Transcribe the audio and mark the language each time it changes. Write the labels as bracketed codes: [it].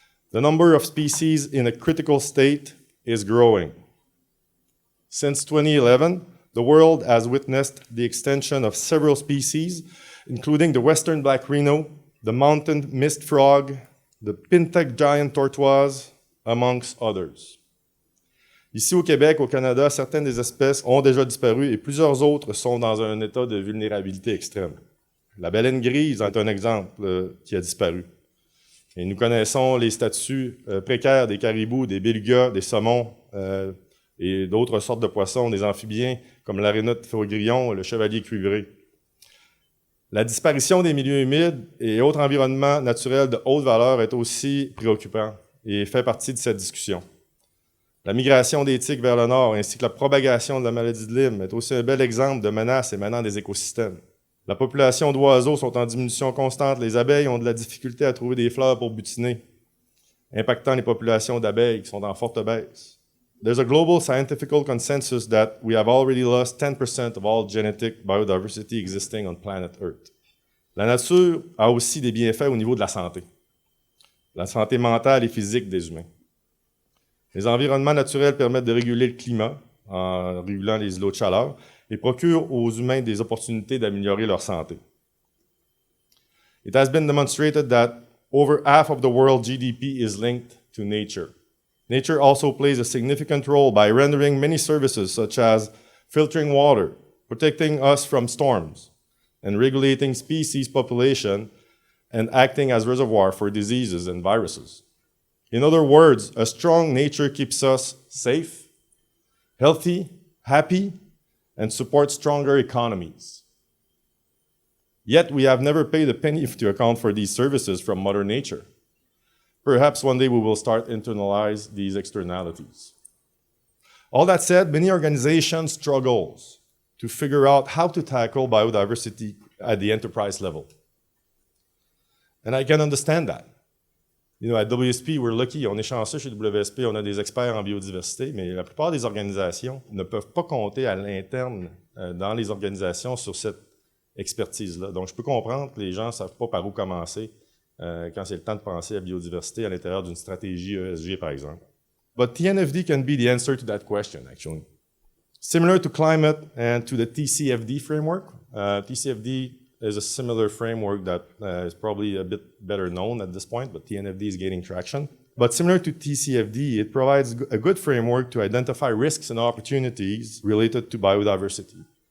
[en] The number of species in a critical state is growing. Since 2011, the world has witnessed the extinction of several species, including the western black rhino, the mountain mist frog, the pintec giant tortoise, amongst others. [fr] Ici au Québec, au Canada, certaines des espèces ont déjà disparu et plusieurs autres sont dans un état de vulnérabilité extrême. La baleine grise est un exemple qui a disparu. Et nous connaissons les statuts précaires des caribous, des belugas, des saumons et d'autres sortes de poissons, des amphibiens comme l'arénote faux-grillon, le chevalier cuivré. La disparition des milieux humides et autres environnements naturels de haute valeur est aussi préoccupant et fait partie de cette discussion. La migration des tigres vers le nord ainsi que la propagation de la maladie de Lyme est aussi un bel exemple de menaces émanant des écosystèmes. La population d'oiseaux sont en diminution constante. Les abeilles ont de la difficulté à trouver des fleurs pour butiner, impactant les populations d'abeilles qui sont en forte baisse. [en] There's a global scientific consensus that we have already lost 10% of all genetic biodiversity existing on planet Earth. [fr] La nature a aussi des bienfaits au niveau de la santé mentale et physique des humains. Les environnements naturels permettent de réguler le climat en régulant les îlots de chaleur et procurent aux humains des opportunités d'améliorer leur santé. [en] It has been demonstrated that over half of the world GDP is linked to nature. Nature also plays a significant role by rendering many services such as filtering water, protecting us from storms, and regulating species population and acting as reservoir for diseases and viruses. In other words, a strong nature keeps us safe, healthy, happy, and supports stronger economies. Yet we have never paid a penny to account for these services from Mother Nature. Perhaps one day we will start to internalize these externalities. All that said, many organizations struggle to figure out how to tackle biodiversity at the enterprise level. And I can understand that. You know, at WSP, we're lucky, [fr] on est chanceux chez WSP, on a des experts en biodiversité, mais la plupart des organisations ne peuvent pas compter à l'interne dans les organisations sur cette expertise-là. Donc, je peux comprendre que les gens ne savent pas par où commencer quand c'est le temps de penser à biodiversité à l'intérieur d'une stratégie ESG, par exemple. [en] But TNFD can be the answer to that question, actually. Similar to climate and to the TCFD framework, TCFD is a similar framework that is probably a bit better known at this point, but TNFD is gaining traction. But similar to TCFD, it provides a good framework to identify risks and opportunities related to biodiversity.